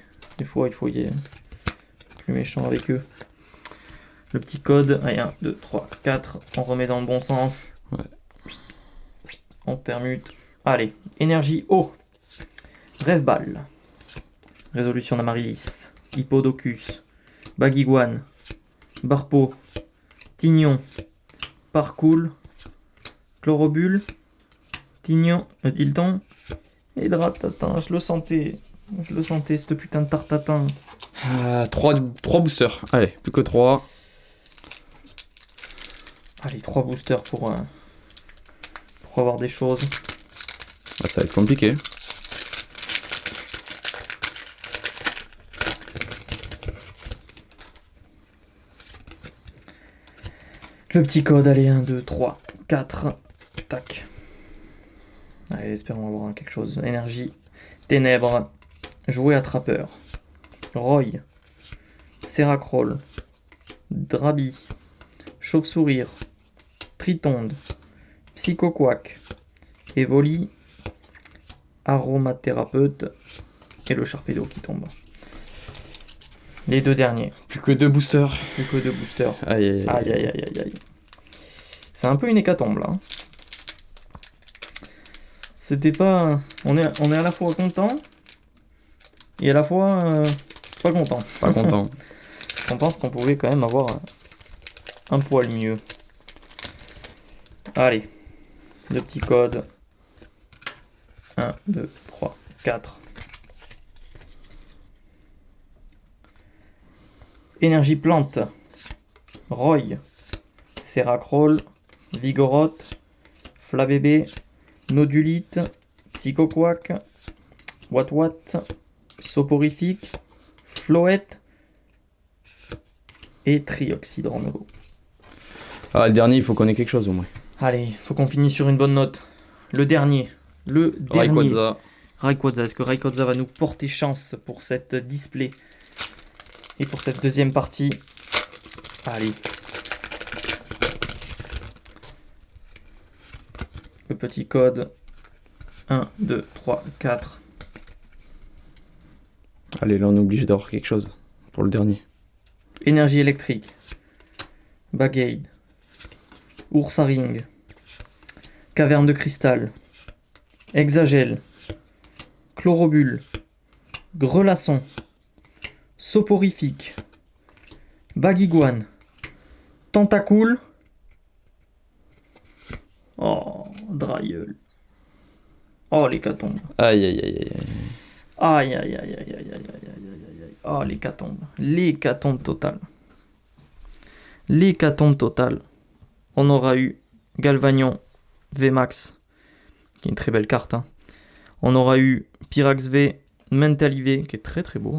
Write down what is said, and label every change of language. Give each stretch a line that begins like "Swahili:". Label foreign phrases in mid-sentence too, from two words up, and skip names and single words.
French: Des fois, il faut y être plus méchant avec eux. Le petit code. Allez, 1, 2, 3, 4. On remet dans le bon sens. Ouais. On permute. Allez, énergie eau. Rêve-Ball. Résolution d'Amaryllis. Hippodocus. Baguiguane. Barpo. Tignon. Parcoul. Chlorobule. Tignon. Tilton. Et Dratatin. Je le sentais, ce putain de tartatin. 3 boosters. Allez, plus que 3. Allez, 3 boosters pour avoir des choses. Ah, ça va être compliqué. Le petit code, allez, 1, 2, 3, 4. Tac. Allez, espérons avoir quelque chose. Énergie. Ténèbres. Jouet attrapeur. Roy. Seracroll. Drabi. Chauve-sourire. Tritonde. Psychoquack. Evoli. Aromathérapeute. Et le Sharpedo qui tombe. Les deux derniers. Plus que 2 boosters. Plus que 2 boosters. Aïe. Aïe. C'est un peu une hécatombe là. C'était pas... On est à la fois content et à la fois pas content. Pas content. On pense qu'on pouvait quand même avoir un poil mieux. Allez, le petit code. 1, 2, 3, 4. Énergie plante. Roy. Seracroll. Vigoroth. Flabébé. Nodulite. Psychoquack. Watwat. Soporifique. Floette. Et Trioxydornolo. Ah, le dernier, il faut qu'on ait quelque chose au moins. Allez, faut qu'on finisse sur une bonne note. Le dernier. Rayquaza. Est-ce que Rayquaza va nous porter chance pour cette display et pour cette deuxième partie? Allez. Le petit code. 1, 2, 3, 4. Allez, là, on est obligé d'avoir quelque chose pour le dernier. Énergie électrique. Bagade. Ours à ring. Caverne de cristal. Hexagel. Chlorobule. Grelasson. Soporifique. Bagiguane. Tentacool. Oh, Drailleul. Oh, l'hécatombe. Aïe, aïe, aïe, aïe. Aïe, aïe, aïe, aïe, aïe, aïe, aïe, aïe, aïe, aïe. Oh, l'hécatombe. L'hécatombe totale. L'hécatombe totale. On aura eu Galvanion VMAX, qui est une très belle carte. Hein. On aura eu Pyrax V, Mental IV, qui est très très beau, hein.